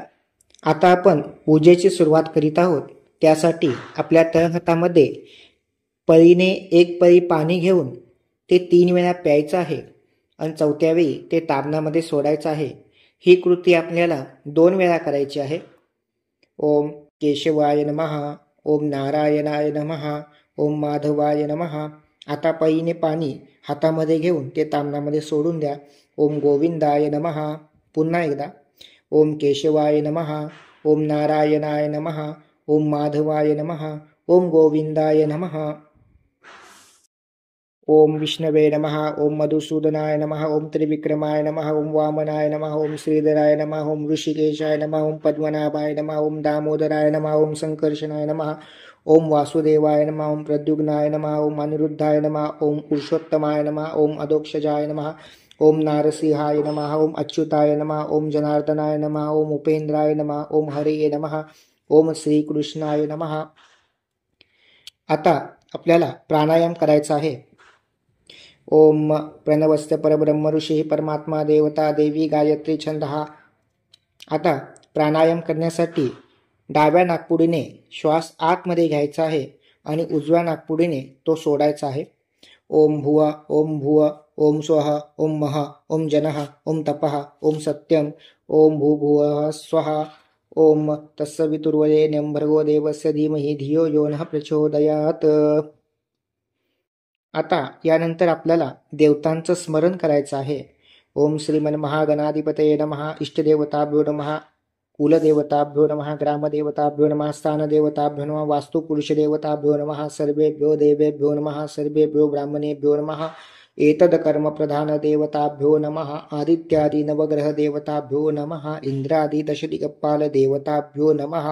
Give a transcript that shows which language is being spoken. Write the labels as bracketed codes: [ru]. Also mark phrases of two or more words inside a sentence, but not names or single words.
[mr] आता आपण पूजेची सुरुवात करीत आहोत. त्यासाठी आपल्या तळहातामध्ये पळीने एक पळी पाणी घेऊन ते 3 वेळा प्यायचं आहे आणि 4थ्या वेळी ते तामणामध्ये सोडायचं आहे. ही कृती आपल्याला 2 वेळा करायची आहे. [sa] ओम केशवाय नमः, ओम नारायणाय नमः, ओम माधवाय नमः. [mr] आता पळीने पाणी हातामध्ये घेऊन ते तामणामध्ये सोडून द्या. [sa] ओम गोविंदाय नमः. [mr] पुन्हा एकदा [sa] ओम केशवाय नमः, ओम नारायणाय नमः, ओम माधवाय नमः, ओम गोविंदाय नमः. ओम विष्णवे नमः, ओम मधुसूदनाय नमः, ओम त्रिविक्रमाय नमः, ओम वामनाय नमः, ओम श्रीधराय नमः, ओम ऋषिकेशाय नमः, ओम पद्मनाभाय नमः, ओम दामोदराय नमः, ओम संकर्षणाय नमः, ओम वासुदेवाय नमः, ओम प्रद्युम्नाय नमः, ओम अनिरुद्धाय नमः, ओम पुरुषोत्तमाय नमः, ओम अधोक्षजाय नमः, ओम नारसिंहाय नमः, ओम अच्युताय नमः, ओम जनार्दनाय नमः, ओम उपेंद्राय नमः, ओम हरये नमः, ओम श्रीकृष्णाय नमः. [mr] आता आपल्याला प्राणायाम करायचा आहे. [sa] ओम प्रणवस्य परब्रह्म ऋषी परमात्मा देवता देवी गायत्री छंदः. [mr] आता प्राणायाम करण्यासाठी डाव्या नाकपुडीने श्वास आतमध्ये घ्यायचा आहे आणि उजव्या नाकपुडीने तो सोडायचा आहे. [sa] ओम भुव, ओम भुव, ओम स्वः, ओम मह, ओम जनः, ओम तपः, ओम सत्यम, ओम भूभुवः स्वः, ओम तत्सवितुर्वरेण्यं भर्गो देवस्य धीमहि धियो यो नः प्रचोदयात्. [mr] आता यानंतर आपल्याला देवतांचं स्मरण करायचं आहे. [sa] ओम श्रीमन महागणाधिपतये नमः, इष्टदेवताभ्यो नमः, कुलदेवताभ्यो नमः, ग्रामदेवताभ्यो नमः, स्थानदेवताभ्यो नमः, वास्तुपुरुषदेवताभ्यो नमः, सर्वेभ्यो देवेभ्यो नमः, सर्वेभ्यो ब्राह्मणेभ्यो नमः, एतद्कर्मप्रधानदेवताभ्यो नमः, आदित्यादि नवग्रहदेवताभ्यो नमः, इंद्रादि दशदिक्पालदेवताभ्यो नमः.